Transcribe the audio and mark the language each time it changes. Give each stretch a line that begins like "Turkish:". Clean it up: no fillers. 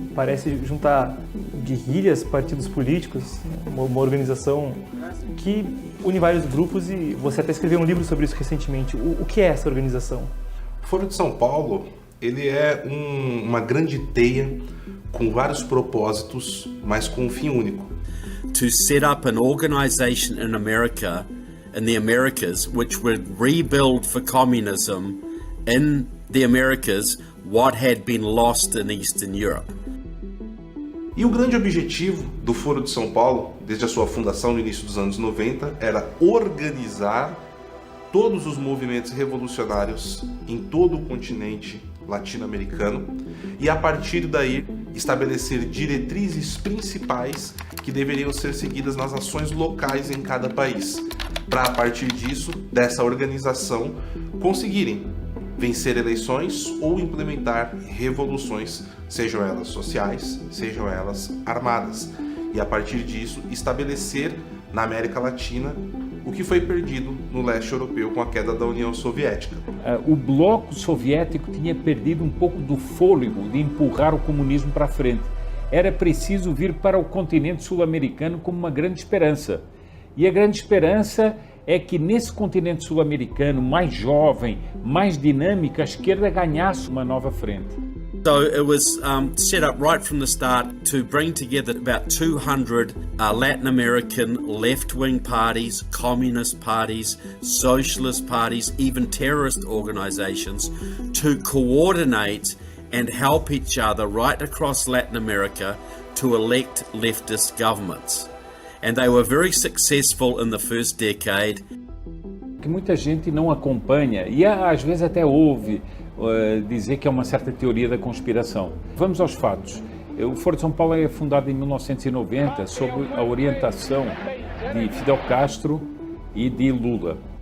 Portuguese: Parece juntar guerrilhas, partidos políticos, uma organização que une vários grupos, e você até escreveu um livro sobre isso recentemente. O que é essa organização? O Foro de São Paulo, ele é uma grande teia com vários propósitos, mas com um fim único.
English: To set up an organization in America, in the Americas, which would rebuild for communism in the Americas what had been lost in Eastern Europe.
Portuguese: E o grande objetivo do Foro de São Paulo, desde a sua fundação no início dos anos 90, era organizar todos os movimentos revolucionários em todo o continente latino-americano e, a partir daí, estabelecer diretrizes principais que deveriam ser seguidas nas ações locais em cada país, para, a partir disso, dessa organização, conseguirem vencer eleições ou implementar revoluções, sejam elas sociais, sejam elas armadas, e, a partir disso, estabelecer na América Latina o que foi perdido no leste europeu com a queda da União Soviética. O bloco soviético tinha perdido um pouco do fôlego de empurrar o comunismo para frente. Era preciso vir para o continente sul-americano como uma grande esperança. E a grande esperança é que nesse continente sul-americano mais jovem, mais dinâmico, a esquerda ganhasse uma nova frente.
English: So it was set up right from the start to bring together about 200 Latin American left-wing parties, communist parties, socialist parties, even terrorist organizations to coordinate and help each other right across Latin America to elect leftist governments. And they were very successful in the first decade.
Portuguese: Que muita gente não acompanha e às vezes até ouve dizer que é uma certa teoria da conspiração. Vamos aos fatos. O Foro de São Paulo é fundado em 1990 sob a orientação de Fidel Castro e de Lula.